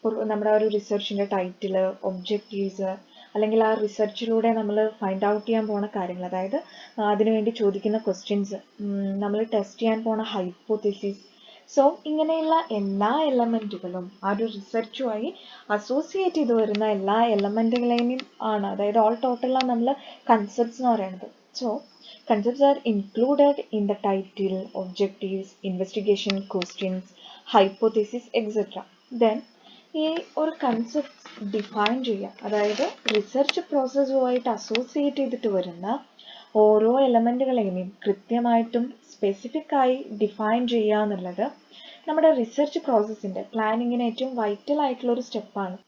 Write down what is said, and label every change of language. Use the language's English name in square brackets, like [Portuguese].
[Malayalam] നമ്മുടെ ആ ഒരു റിസർച്ചിൻ്റെ ടൈറ്റിൽ, ഒബ്ജക്റ്റീവ്സ്, അല്ലെങ്കിൽ ആ റിസർച്ചിലൂടെ നമ്മൾ ഫൈൻഡ് ഔട്ട് ചെയ്യാൻ പോണ കാര്യങ്ങൾ, അതായത് അതിനുവേണ്ടി ചോദിക്കുന്ന ക്വസ്റ്റ്യൻസ്, നമ്മൾ ടെസ്റ്റ് ചെയ്യാൻ പോണ ഹൈപ്പോത്തിസിസ്. സോ ഇങ്ങനെയുള്ള എല്ലാ എലമെൻറ്റുകളും ആ ഒരു റിസർച്ചുമായി അസോസിയേറ്റ് ചെയ്ത് വരുന്ന എല്ലാ എലമെൻറ്റുകളെയും ആണ്, അതായത് ഓൾ ടോട്ടലാണ് നമ്മൾ കൺസെപ്റ്റ്സ് എന്ന് പറയുന്നത്. [English] So concepts are included in the title, objectives, investigation, questions, hypothesis, etc. [Malayalam] Then ഈ ഒരു കൺസെപ്റ്റ് ഡിഫൈൻ ചെയ്യുക, അതായത് റിസർച്ച് പ്രോസസ്സുമായിട്ട് അസോസിയേറ്റ് ചെയ്തിട്ട് വരുന്ന ഓരോ എലമെൻറ്റുകളെയും കൃത്യമായിട്ടും സ്പെസിഫിക് ആയി ഡിഫൈൻ ചെയ്യുക എന്നുള്ളത് നമ്മുടെ റിസർച്ച് പ്രോസസ്സിൻ്റെ പ്ലാനിങ്ങിന് ഏറ്റവും വൈറ്റൽ ആയിട്ടുള്ള ഒരു സ്റ്റെപ്പാണ്.